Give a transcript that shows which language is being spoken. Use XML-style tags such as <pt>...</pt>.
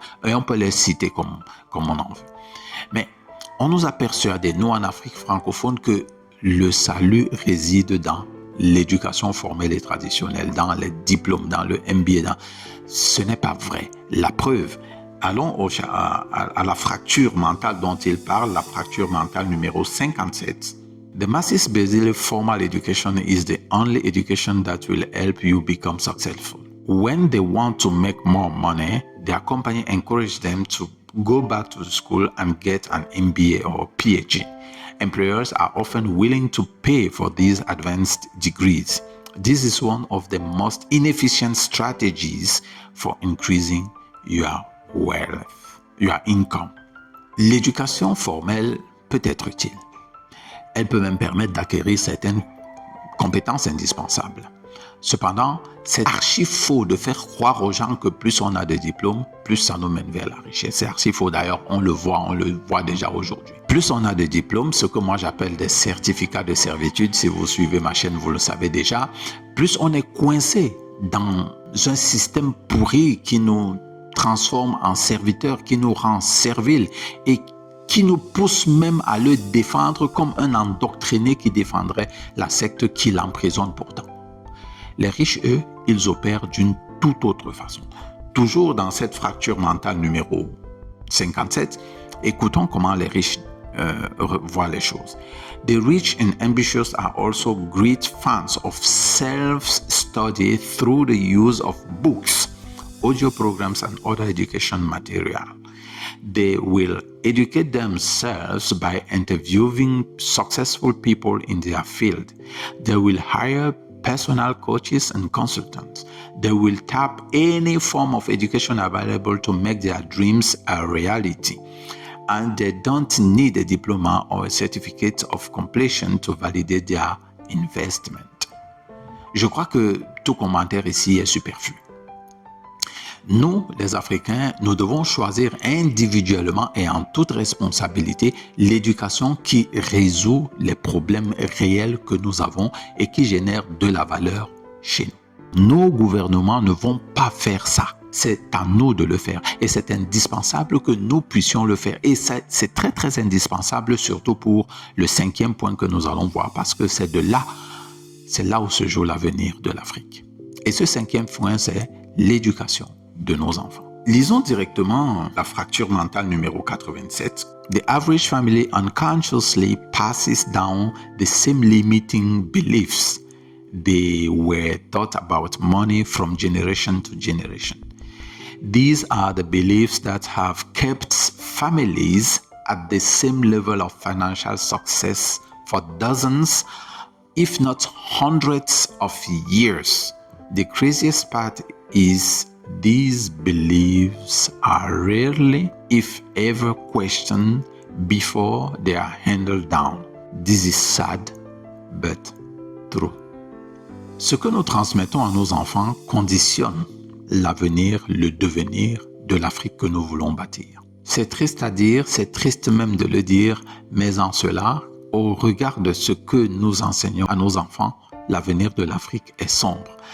<fr>Et on peut les citer comme on en veut. Mais on nous a persuadé, nous en Afrique francophone, que le salut réside dans l'éducation formelle et traditionnelle, dans les diplômes, dans le MBA. Ce n'est pas vrai. La preuve, allons à la fracture mentale dont il parle, la fracture mentale numéro 57.</fr> <en>The masses believe formal education is the only education that will help you become successful. When they want to make more money, their company encourages them to go back to school and get an MBA or PhD. Employers are often willing to pay for these advanced degrees. This is one of the most inefficient strategies for increasing your wealth, your income.</en> <fr>L'éducation formelle peut être utile. Elle peut même permettre d'acquérir certaines compétences indispensables. Cependant, c'est archi faux de faire croire aux gens que plus on a de diplômes, plus ça nous mène vers la richesse. C'est archi faux. D'ailleurs, on le voit déjà aujourd'hui. Plus on a de diplômes, ce que moi j'appelle des certificats de servitude, si vous suivez ma chaîne, vous le savez déjà, plus on est coincé dans un système pourri qui nous transforme en serviteurs, qui nous rend serviles et qui nous pousse même à le défendre comme un endoctriné qui défendrait la secte qui l'emprisonne pourtant. Les riches, eux, ils opèrent d'une toute autre façon. Toujours dans cette fracture mentale numéro 57, écoutons comment les riches voient les choses.</fr> <en>The rich and ambitious are also great fans of self-study through the use of books, audio programs, and other education material. They will educate themselves by interviewing successful people in their field. They will hire personal coaches and consultants. They will tap any form of education available to make their dreams a reality. And they don't need a diploma or a certificate of completion to validate their investment.</en> <fr>Je crois que tout commentaire ici est superflu. Nous, les Africains, nous devons choisir individuellement et en toute responsabilité l'éducation qui résout les problèmes réels que nous avons et qui génère de la valeur chez nous. Nos gouvernements ne vont pas faire ça. C'est à nous de le faire et c'est indispensable que nous puissions le faire. Et c'est très très indispensable surtout pour le 5e point que nous allons voir parce que c'est là où se joue l'avenir de l'Afrique. Et ce 5e point, c'est l'éducation de nos enfants. Lisons directement la fracture mentale numéro 87.</fr> <en>The average family unconsciously passes down the same limiting beliefs they were taught about money from generation to generation. These are the beliefs that have kept families at the same level of financial success for dozens, if not hundreds of years. The craziest part is these beliefs are rarely, if ever, questioned before they are handed down. This is sad, but true.</en> <fr>Ce que nous transmettons à nos enfants conditionne l'avenir, le devenir de l'Afrique que nous voulons bâtir. C'est triste à dire, c'est triste même de le dire, mais en cela, au regard de ce que nous enseignons à nos enfants, l'avenir de l'Afrique est sombre.</fr>